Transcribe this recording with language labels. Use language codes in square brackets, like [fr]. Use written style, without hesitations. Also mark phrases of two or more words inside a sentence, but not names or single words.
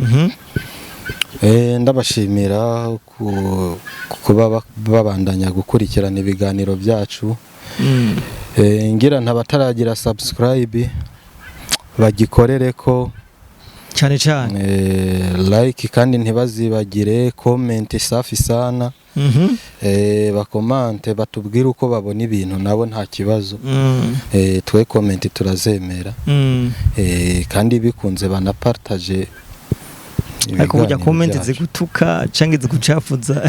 [rn] Ndabashimira kuba babandanya gukurikirana ibiganiro byacu. Ngira ntabataragira subscribe bagikorere ko cyane like kandi ntibazibagire comment [sw] safi sana [rn] bakomante batubwira uko babona ibintu nabo nta kibazo twe comment turazemera kandi bikunze banapartage ariko kujya comment zigutuka canke zigucafuza